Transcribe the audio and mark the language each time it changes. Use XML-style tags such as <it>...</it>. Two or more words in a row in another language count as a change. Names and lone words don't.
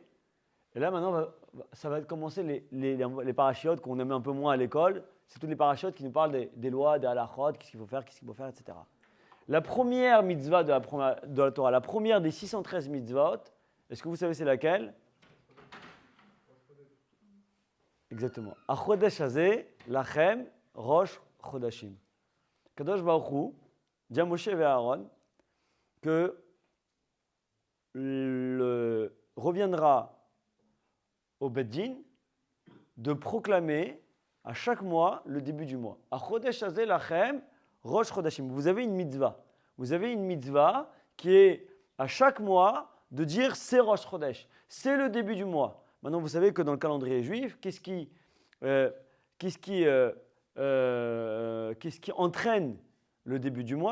<fr>Et là, maintenant, ça va commencer les parachiotes qu'on aimait un peu moins à l'école. C'est tous les parachiotes qui nous parlent des lois, des halachot, qu'est-ce qu'il faut faire, etc. La première mitzvah de la Torah, la première des 613 mitzvot, est-ce que vous savez c'est laquelle? Exactement.</fr> <he>החודש הזה, לכם, ראש חדשים.</he> <fr>Kadosh Baruch Hu dit à Moshe et Aaron que reviendra au</fr> <he>בית דין</he> <fr>de proclamer à chaque mois le début du mois.</fr> <he>החודש הזה, לכם, ראש חדשים.</he> <fr>Vous avez une mitzvah. Vous avez une mitzvah qui est à chaque mois de dire c'est</fr> <he>ראש חודש,</he> <fr>c'est le début du mois. Maintenant, vous savez que dans le calendrier juif, qu'est-ce qui entraîne le début du mois?</fr>